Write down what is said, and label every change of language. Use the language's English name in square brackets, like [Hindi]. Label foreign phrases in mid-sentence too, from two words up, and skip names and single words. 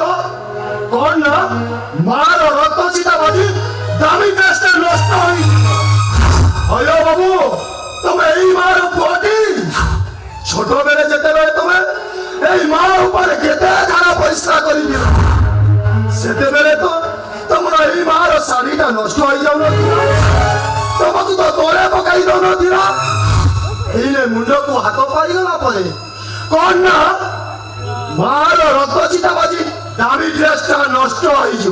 [Odia] କଣ ନା ମାର ରକ୍ତ ଚିତା ବାଜି ଦାମୀ ଡ୍ରେସଟା ନଷ୍ଟ ହୋଇଯିବ। ହଇଲୋ ବାବୁ, ତମେ ଏଇ ମାର ପୁଅଟି। ଛୋଟ ବେଡ଼େ ଯେତେବେଳେ ତମେ ଏଇ ମା ଉପରେ କେତେ ଧାରା ପରିଶ୍ରା କରିଦିଅ। ସେତେବେଳେ ତ ତମର ଏଇ ମାର ଶାଢୀଟା ନଷ୍ଟ ହେଇଯାଉନଥିଲା, ତମକୁ ତ ତଳେ ପକାଇ ଦଉନଥିଲା। ଏଇନେ ମୁଣ୍ଡକୁ ହାତ ପାଇଗଲା ପରେ କଣ ନା ମାର ରକ୍ତ ଚିତା ବାଜି ଦାମୀ ଡ୍ରେସଟା ନଷ୍ଟ ହେଇଯିବ।